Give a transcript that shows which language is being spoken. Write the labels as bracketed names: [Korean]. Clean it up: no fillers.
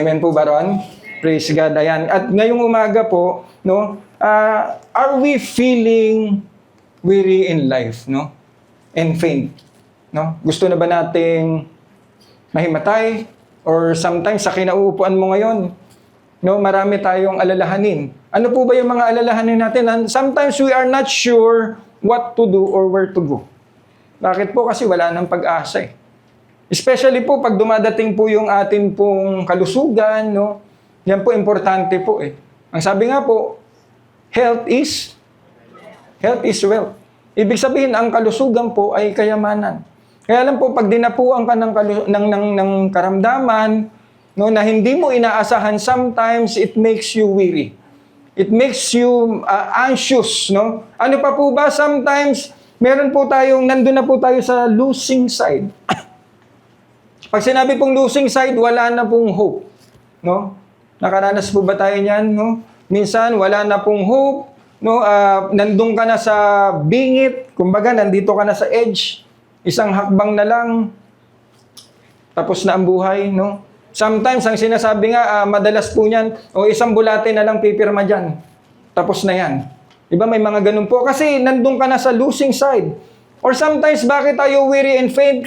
[Filipino] Amen po ba ron? [English] Praise God. [Filipino] Ayan. At ngayong umaga po, no, [English] are we feeling weary in life, [Filipino] no? [English] And faint, [Filipino] no? Gusto na ba nating mahimatay? [English] Or sometimes [Filipino] sa kinauupuan mo ngayon, no, marami tayong alalahanin. Ano po ba yung mga alalahanin natin? [English] And sometimes we are not sure what to do or where to go. [Filipino] Bakit po? Kasi wala nang pag-asa eh. Especially po pag dumadating po yung atin pong kalusugan, no? Yan po, importante po eh. Ang sabi nga po, [English] health is wealth. [Filipino] Ibig sabihin, ang kalusugan po ay kayamanan. Kaya lang po, pag dinapuan ka ng karamdaman, no, na hindi mo inaasahan, [English] sometimes it makes you weary. It makes you anxious, [Filipino] no? Ano pa po ba? Sometimes, meron po tayong, nandun na po tayo sa losing side. Pag sinabi pong losing side, wala na pong hope, no? Nakaranas po ba tayo niyan, no? Minsan, wala na pong hope, no? Nandun ka na sa bingit, kumbaga, nandito ka na sa edge, isang hakbang na lang, tapos na ang buhay, no? Sometimes, ang sinasabi nga, madalas po niyan, o isang bulate na lang pipirma dyan, tapos na yan. Diba, may mga ganun po. Kasi nandun ka na sa losing side. [English] Or sometimes, [Filipino] bakit tayo [English] weary and faint?